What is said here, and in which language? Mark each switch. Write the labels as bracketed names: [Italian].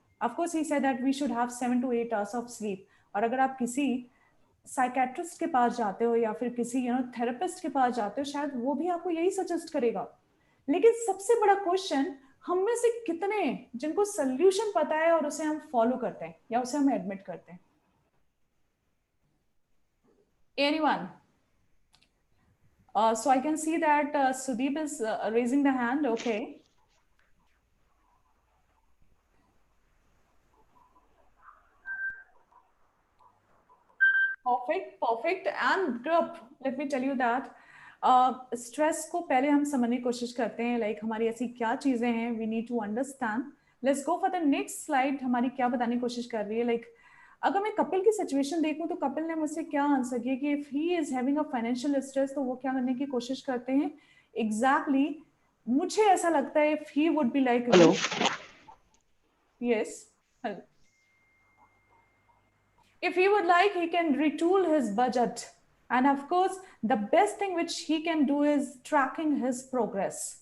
[English] Of course ही said that we should have 7 to 8 hours of sleep. [Hindi] और अगर आप किसी साइकेट्रिस्ट के पास जाते हो या फिर किसी थेरेपिस्ट के पास जाते हो, शायद वो भी आपको यही सजेस्ट करेगा. लेकिन सबसे बड़ा क्वेश्चन, हम में से कितने जिनको सोल्यूशन पता है और उसे हम फॉलो करते हैं या उसे हम एडमिट करते हैं? [English] Anyone? So I can see that Sudeep is raising the hand. Okay. Perfect, perfect. And group, let me tell you that [Hindi] stress को पहले हम समझने की कोशिश करते हैं, लाइक हमारी ऐसी क्या चीजें हैं, [English] We need to understand. Let's go for the next slide. [Hindi] हमारी क्या बताने की कोशिश कर रही है, लाइक अगर मैं कपिल की सिचुएशन देखूं तो कपिल ने मुझसे क्या आंसर किया कि [English] if he is having a financial stress [Hindi] तो वो क्या करने की कोशिश करते हैं. [English] exactly [Hindi] मुझे ऐसा लगता है [English] If he would be like, hello, yes, if he would like he can retool his budget, and of course the best thing which he can do is tracking his progress.